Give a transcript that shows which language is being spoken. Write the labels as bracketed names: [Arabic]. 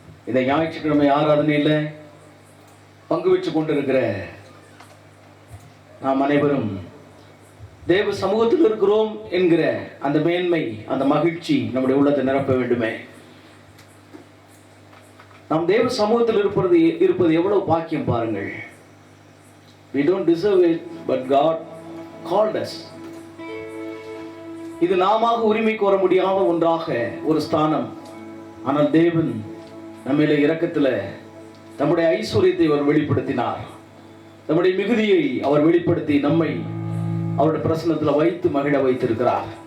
[Tamil] இந்த ஞாயிற்றுக்கிழமை ஆராதனையில் பங்கு பெற்றுக் கொண்டிருக்கிற நாம் அனைவரும் தேவ சமூகத்தில் இருக்கிறோம் என்கிற அந்த மேன்மை, அந்த மகிழ்ச்சி நம்முடைய உள்ளத்தை நிரப்ப வேண்டுமே. நாம் தேவ சமூகத்தில் இருப்பது எவ்வளவு பாக்கியம் பாருங்கள். [English] We don't deserve it, but God called us. [Tamil] இது நாம உரிமை கோர முடியாத ஒன்றாக ஒரு ஸ்தானம். ஆனால் தேவன் நம்மிலே இரக்கத்தில் நம்முடைய ஐஸ்வர்யத்தை அவர் வெளிப்படுத்தினார். நம்முடைய மிகுதியை அவர் வெளிப்படுத்தி நம்மை அவருடைய பிரசன்னத்தில் வைத்து மகிழ வைத்திருக்கிறார்.